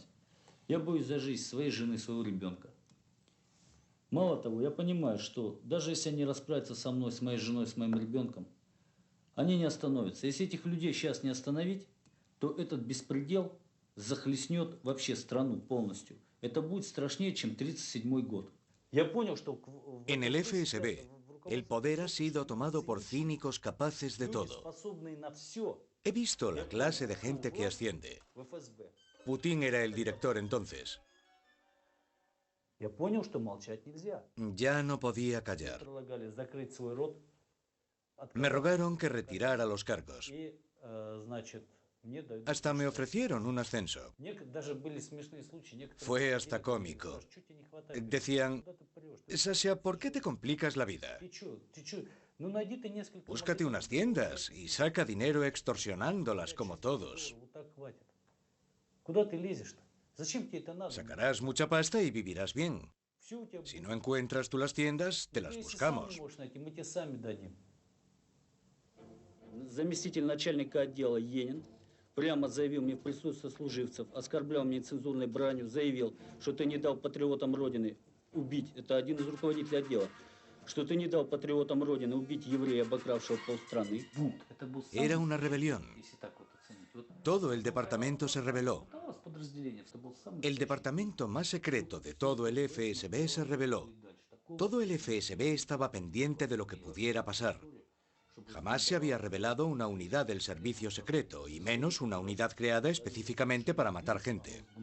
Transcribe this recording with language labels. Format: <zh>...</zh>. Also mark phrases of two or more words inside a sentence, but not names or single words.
<ru>Я боюсь за жизнь своей жены, своего ребенка. Мало того, я понимаю, что даже если они расправятся со мной, с моей женой, с моим ребенком, они не остановятся. Если этих людей сейчас не остановить, то этот беспредел захлестнет вообще страну полностью. Это будет страшнее, чем 1937 год. Я понял, что...</ru> <es>En el FSB, el poder ha sido tomado por cínicos capaces de todo. He visto la clase de gente que asciende. Putin era el director entonces.</es> <ru>Я понял, что молчать нельзя.</ru> <es>Ya no podía callar. Me rogaron que retirara los cargos. Hasta me ofrecieron un ascenso. Fue hasta cómico. Decían, Sasha, ¿por qué te complicas la vida? Búscate unas tiendas y saca dinero extorsionándolas como todos. Sacarás mucha pasta y vivirás bien. Si no encuentras tú las tiendas, te las buscamos.</es> <ru>Заместитель начальника отдела Енин прямо заявил мне в присутствии сослуживцев, оскорблял меня нецензурной бранью, заявил, что ты не дал патриотам Родины убить, это один из руководителей отдела, что ты не дал патриотам Родины убить еврея, обокравшего полстраны.</ru> <es>Era una rebelión. Todo el departamento se rebeló. El departamento más secreto de todo el FSB se rebeló. Todo el FSB estaba pendiente de lo que pudiera pasar. Jamás se había revelado una unidad del servicio secreto, y menos una unidad creada específicamente para matar gente.</es>